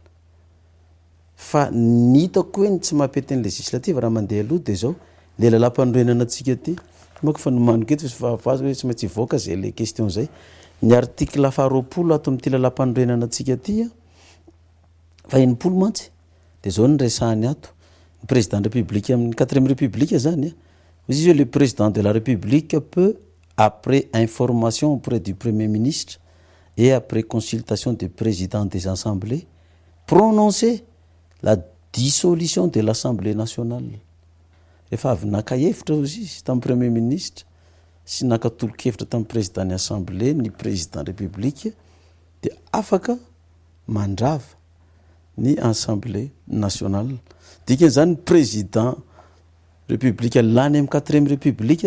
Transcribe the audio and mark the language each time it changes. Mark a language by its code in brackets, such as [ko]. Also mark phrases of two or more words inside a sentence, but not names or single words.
[mg] fa ny hitako hoe ny tsy mampety ny législative raha mandeha aloha de zao le lalam-panorenana atsika ty mako fa nomaniko eto fahafazo hoe tsy maintsy voaka zay le question zay ny article faharoapolo ato amin'ity lalam-panorenana atsika ty fa enimpolo mantsy de zao ny resahany ato [fr] ny président de république amin'ny 4e république [mg] zany izy hoe [fr] le président de la république peut après information auprès du premier ministre et après consultation des présidents des assemblées prononcer la dissolution de l'Assemblée nationale. [mg] Rehefa avy naka-hevitra izy tamin'ny [fr] premier ministre [mg] sy nakatolo-kevitra tamin'ny président ny assemblée ny [fr] président république [mg] de afaka mandrava ny [fr] assemblée nationale [mg] dikan'izany [fr] président république [mg] lany amin'ny 4e république